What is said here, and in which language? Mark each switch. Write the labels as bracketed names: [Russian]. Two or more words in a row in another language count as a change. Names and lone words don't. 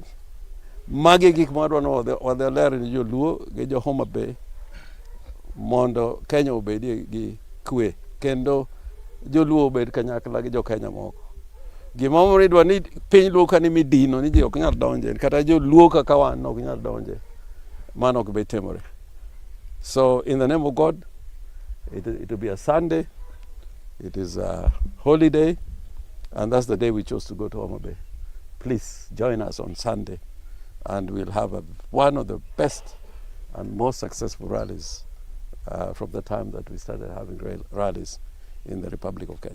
[Luo (Kenya and Tanzania)] Magi gik madwano wadhi ler ni joluo gi jo Homabay mondo Kenya obedie gi kwe kendo joluo obed kanyakla gi jo Kenya moko. Gima omiyo idwa ni piny luo ka ni midino ni ji ok nyal donje kata joluo kaka wan ok nyal donje. Mano ok bi timore. [English] So in the name of God, it will be a Sunday. It is a holiday, and that's the day we chose to go to Homabay. Please join us on Sunday, and we'll have one of the best and most successful rallies from the time that we started having rallies in the Republic of Kenya.